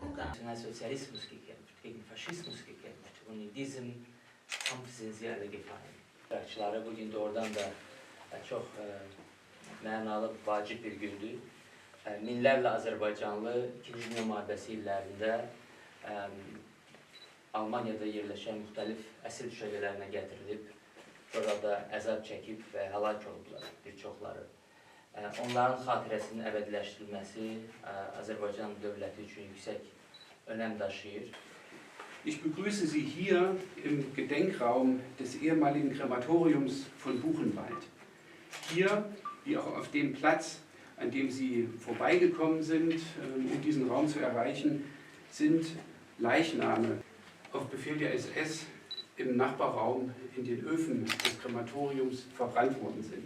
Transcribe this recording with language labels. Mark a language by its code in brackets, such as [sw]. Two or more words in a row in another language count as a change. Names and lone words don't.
[de] Nationalsozialismus gekämpft, gegen Faschismus gekämpft und in diesem Kampf sind sie alle gefallen. [az] Bırakçıları bugün doğrudan da çok mənalı, vacib bir gündür. Minlərlə Azərbaycanlı 2. Dünya müharibəsi illərində Almaniyada yerləşən müxtəlif əsir düşərgələrinə gətirilib, burada əzab çəkib və həlak olublar bir çoxları. Onların xatirəsinin əbədiləşdirilməsi Azərbaycan dövləti üçün yüksək önəm daşıyır. [de] Ich begrüße Sie hier im Gedenkraum des ehemaligen Krematoriums von Buchenwald. Hier, wie auch auf dem Platz, an dem Sie vorbeigekommen sind, um diesen Raum zu erreichen, sind Leichname auf Befehl der SS im Nachbarraum in den Öfen des Krematoriums verbrannt worden sind.